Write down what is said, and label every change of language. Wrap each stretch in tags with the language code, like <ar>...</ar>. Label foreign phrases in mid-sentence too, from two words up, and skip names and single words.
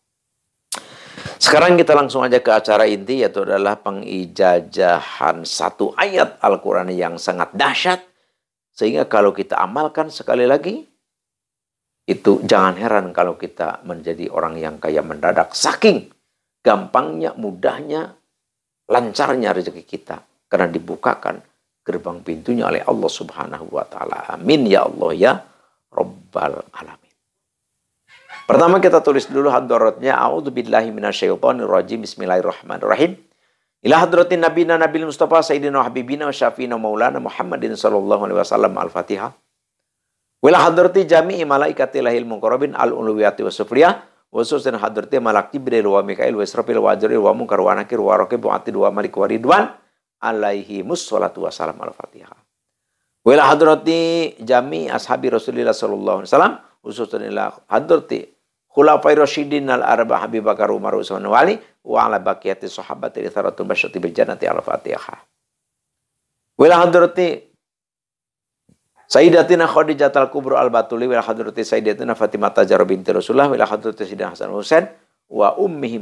<id>Sekarang kita langsung aja ke acara inti, yaitu adalah pengijazahan satu ayat Al-Quran yang sangat dahsyat. Sehingga kalau kita amalkan sekali lagi, itu jangan heran kalau kita menjadi orang yang kaya mendadak. Saking gampangnya, mudahnya, lancarnya rezeki kita. Karena dibukakan gerbang pintunya oleh Allah</id> <ar>سبحانه وتعالى. آمين يا الله يا رب العالمين.</ar> <id>Pertama kita tulis dulu hadratnya.</id> <ar>أعوذ بالله من الشيطان الرجيم. بسم الله الرحمن الرحيم. إلى حضرة نبينا النبي المصطفى سيدنا حبيبنا وشفيعنا مولانا محمد صلى الله عليه وسلم. الفاتحة. وإلى حضرة جميع ملائكة الله المقربين العلوية والسفلية. خصوصا حضرة ملك جبريل وميكائيل وإسرافيل وعزرائيل ومنكر ونكير ورقيب وعتيد ومالك ورضوان عليهم الصلاة والسلام. الفاتحة. وإلى حضرة جميع أصحاب رسول الله صلى الله عليه وسلم، خصوصا إلى حضرة الخلفاء الراشدين الأربعة أبي بكر عمر عثمان وعلي وعلى بقية الصحابة المبشرين بالجنة. الفاتحة. وإلى حضرة سيدتنا خديجة الكبرى البتول وحضرة سيدتنا فاطمة الزهراء بنت رسول الله وحضرة سيدنا حسن حسين وأمهم.</ar>